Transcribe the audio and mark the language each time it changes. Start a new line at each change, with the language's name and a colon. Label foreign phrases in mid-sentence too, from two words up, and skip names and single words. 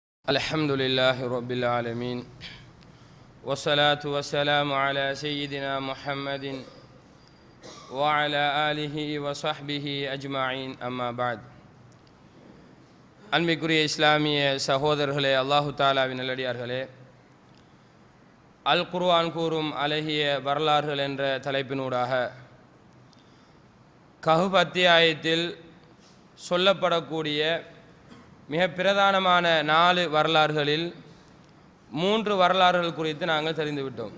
Arabic: الحمد لله رب العالمين والصلاة والسلام على سيدنا محمد وعلى آله وصحبه أجمعين أما بعد
Tamil: அன்பிற்குரிய இஸ்லாமிய சகோதரர்களே, அல்லாஹு தாலாவின் நல்லடியார்களே, அல் குர்ஆன் கூறும் அழகிய வரலாறுகள் என்ற தலைப்பினூடாக கஹ்ஃப் அத்தியாயத்தில் சொல்லப்படக்கூடிய மிக பிரதானமான 4 வரலாறுகளில் 3 வரலாறுகள் குறித்து நாங்கள் தெரிந்துவிட்டோம்.